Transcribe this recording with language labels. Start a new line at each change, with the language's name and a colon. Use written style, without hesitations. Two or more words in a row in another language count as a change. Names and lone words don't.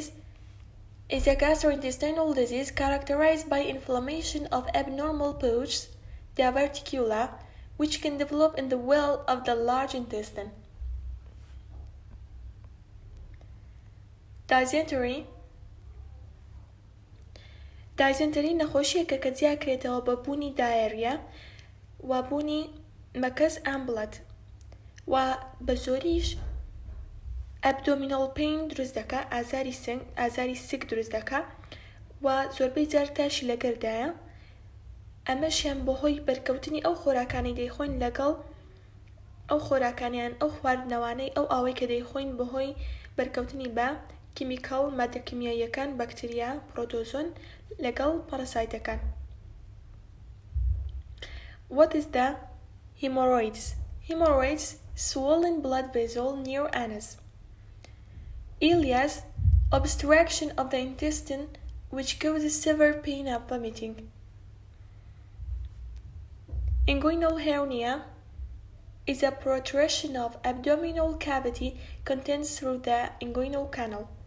English: Is a gastrointestinal disease characterized by inflammation of abnormal pouches, diverticula, which can develop in the wall of the large intestine. Dysentery.
Central Kurdish: Dysentery نەخۆشیەکە کە جیاکرێتەوە بە بوونی دایەریا و بوونی مەکەس ئامبڵەت و بە زۆریش
English: abdominal pain
Central Kurdish: دروست دەکات ئازاری سک دروست دەکات و زۆربەی جار تاشی لەگەردایە ئەمەشیان بەهۆی بەرکەوتنی ئەو خۆراکانی دەیخۆین لەگەڵ ئەو خۆراکانیان ئەو خواردنەوانەی ئەو ئاوەی کە دەیخۆین بەهۆی بەرکەوتنی بە کیمیکەڵ مادە کیمیاییەکان بەکتریا پرۆتۆزۆن لەگەڵ پەرەسایتەکان.
English: What is the hemorrhoids? Hemorrhoids, swollen blood vessel near anus. Ileus, obstruction of the intestine which causes severe pain and vomiting. Inguinal hernia is a protrusion of abdominal cavity contents through the inguinal canal.